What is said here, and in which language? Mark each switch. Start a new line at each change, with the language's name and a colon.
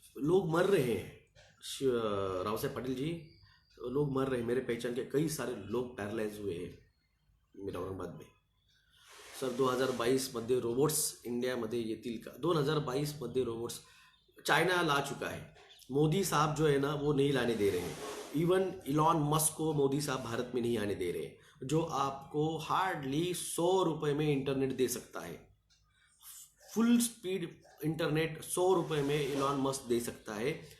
Hindi: लोग मर रहे हैं राव साहेब पाटिल जी, लोग मर रहे हैं। मेरे पहचान के कई सारे लोग पैरालाइज हुए हैं मेरा औरंगाबाद में।
Marathi: सर 2022 मध्ये रोबोट्स इंडियामध्ये येतील का?
Hindi: 2022 मध्ये रोबोट्स चाइना ला चुका है। मोदी साहब जो है ना वो नहीं लाने दे रहे हैं। इवन इलॉन मस्क को मोदी साहब भारत में नहीं आने दे रहे हैं, जो आपको हार्डली 100 रुपये में इंटरनेट दे सकता है। फुल स्पीड इंटरनेट 100 रुपये में इलॉन मस्क दे सकता है।